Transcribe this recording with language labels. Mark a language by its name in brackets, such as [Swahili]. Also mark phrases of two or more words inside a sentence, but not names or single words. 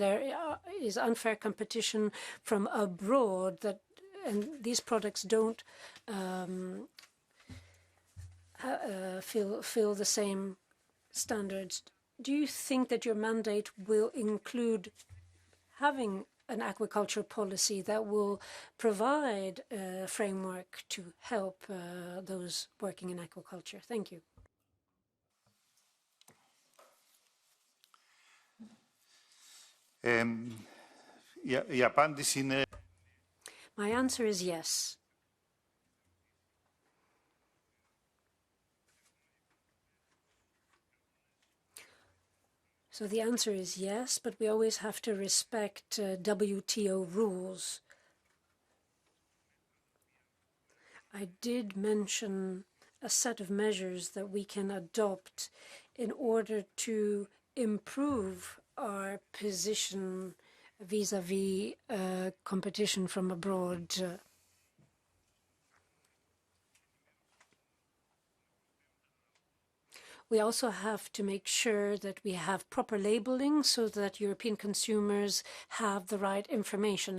[English] There is unfair competition from abroad and these products don't fill the same standards. Do you think that your mandate will include having an aquaculture policy that will provide a framework to help those working in aquaculture? Thank you. [Greek] Η απάντηση είναι... [English] My answer is yes. So the answer is yes, but we always have to respect WTO rules. I did mention a set of measures that we can adopt in order to improve our position vis-à-vis competition from abroad. We also have to make sure that we have proper labeling so that European consumers have the right information.